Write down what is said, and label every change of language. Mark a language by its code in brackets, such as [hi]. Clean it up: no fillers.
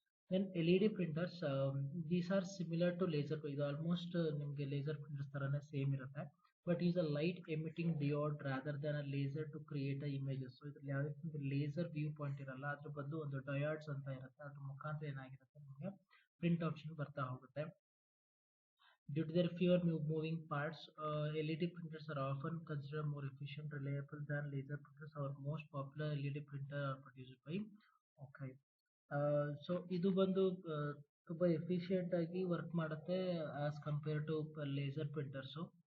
[en] Then LED printers, these are similar to laser. [kn] ಇದು almost ನಿಮಗೆ laser printers ಥರನೇ same ಇರುತ್ತೆ. [en] But is a light emitting diode rather than a laser to create a images. [kn] So ಇದ್ರಲ್ಲಿ ಯಾವುದೇ laser view point ಇರಲ್ಲ, ಅದ್ರ ಬಂದು ಒಂದು ಡಯಾಡ್ಸ್ ಅಂತ ಇರುತ್ತೆ. ಅದ್ರ ಮುಖಾಂತರ ಏನಾಗಿರುತ್ತೆ ನಿಮಗೆ ಪ್ರಿಂಟ್ ಆಪ್ಷನ್ ಬರ್ತಾ ಹೋಗುತ್ತೆ. [en] Due to their fewer moving parts, LED printers are often considered more efficient, reliable than laser printers. Our most popular LED printer are produced by Okay. [kn] So ಇದು ಬಂದು ತುಂಬ ಎಫಿಷಿಯೆಂಟ್ ಆಗಿ ವರ್ಕ್ ಮಾಡುತ್ತೆ [en] As compare to laser printers.